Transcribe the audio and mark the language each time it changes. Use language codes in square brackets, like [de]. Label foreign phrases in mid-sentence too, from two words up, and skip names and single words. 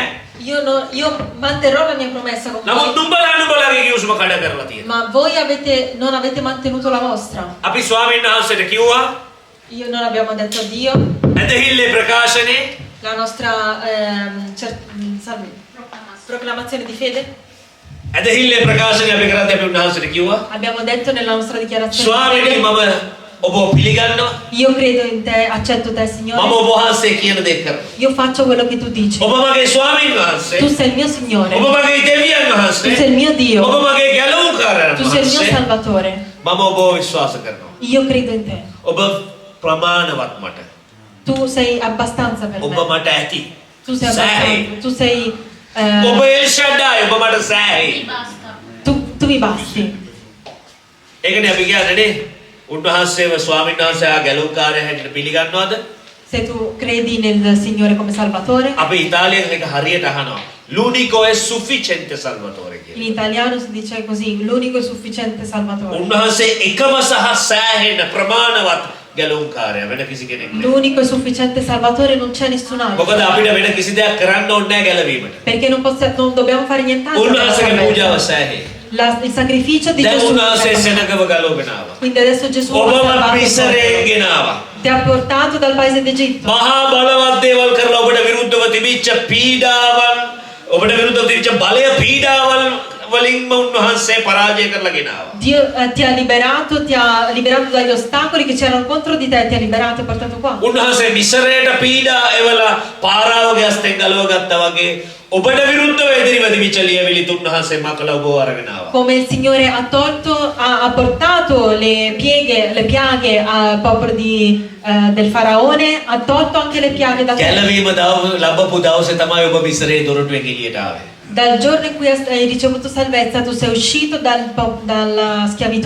[it] Io manterrò la mia promessa con [si] නමුත් [it] voi. [si] නුඹලාගේ කිව්සුම කඩ කරලා තියෙනවා [it] Ma voi non avete mantenuto la vostra. [si] අපි ස්වාමීන් වහන්සේට කිව්වා [it] Io non abbiamo detto a Dio. [si] ඇදහිල්ලේ ප්‍රකාශනේ [it] La nostra proclamazione di fede. [si] ඇදහිල්ලේ ප්‍රකාශනේ අපි කරද්දී අපි උන්වහන්සේට කිව්වා [it] Abbiamo detto nella nostra dichiarazione di [si] ස්වාමීනි [it] fede, [si] මම ඔබ පිළිගන්නවා [it] io credo in te, accetto te [si] මම [it] Signore, [si] ඔබ වහන්සේ කියන දේ කරනවා [it] io faccio quello che tu dici. [si] ඔබ මගේ ස්වාමීන් වහන්සේ [it] Tu sei il mio Signore, [si] ඔබ මගේ දෙවියන් වහන්සේ [it] tu sei il mio [si] ඔබ [it] Dio, [si] මගේ ගැලවුම්කාරයන් [it] tu sei il mio [si] වහන්සේ [it] Salvatore. [si] මම ඔබව විශ්වාස කරනවා [it] Io credo in te. [si] ඔබ ප්‍රමාණවත් මට [it] Tu sei abbastanza per [si] ඔබ [it] me. [si] මට ඇති [it] Tu sei [si] සෑහේ [it] abbastanza. Tu sei. [si] ඔබ එල්ෂඩායි ඔබ මට සෑහේ [it] Mi basta. Tu mi basti. [si] ඒකනේ අපි කියන්නේ උන්වහන්සේව ස්වාමීන් වහන්සේ ගැලවුම්කාරය හැටියට පිළිගන්නවද [it] Se tu credi nel Signore come Salvatore, [si] අපි ඉතාලියෙන් එක හරියට අහනවා [it] l'unico è sufficiente salvatore in [si] කියලා [it] italiano si dice così, l'unico e sufficiente Salvatore. [si] උන්වහන්සේ එකම සහ සෑහෙන ප්‍රමාණවත් ගැලවුම්කාරය වෙන කිසි කෙනෙක් නෑ [it] L'unico e sufficiente Salvatore, non c'è nessun altro. [si] මොකද අපිට වෙන කිසි දෙයක් කරන්න ඕනේ නැහැ ගැලවීමට [it] Perché non dobbiamo fare nient'altro. per la [si] උන්වහන්සේගේ පූජාව [it] salvezza. [si] සෑහේ [it] Il sacrificio di [si] දැන් [it] Gesù. [si] උන්වහන්සේ සෙනගව ගලවගෙන ආවා [it] Quindi adesso Gesù ha [si] ඔබව [it] salvato [si] මිසරයෙන් [it] te. [si] ගෙනාවා [it] Ti ha portato dal paese d'Egitto. [si] මහා බලවත් දේවල් කරලා ඔබට විරුද්ධව තිබිච්ච පීඩාවන් ඔබට විරුද්ධව තිබිච්ච බලය පීඩාවල් වලින්ම උන්වහන්සේ පරාජය කරලා ගෙනාවා. [it] Dio ti ha liberato dagli ostacoli che c'erano contro di te, ti ha liberato e portato qua. [si] උන්වහන්සේ මිසරයට පීඩා එවලා පාරාවගේ අස්තෙන් ගලව ගත්තා වගේ ඔබට විරුද්ධව එදිරිව තිබිච්ච ලියවිලිත් උන්වහන්සේ මකලා ඔබව අරගෙන ආවා. [it] Come il Signore ha portato le piaghe al popolo del faraone, ha tolto anche le piaghe da te. [si] ගැලවීම ලැබපු දවසේ තමයි ඔබ මිසරේ දොරටුවෙන් එළියට ආවේ. [it] Dal giorno in cui hai ricevuto salvezza, tu sei uscito dalla schiavitù.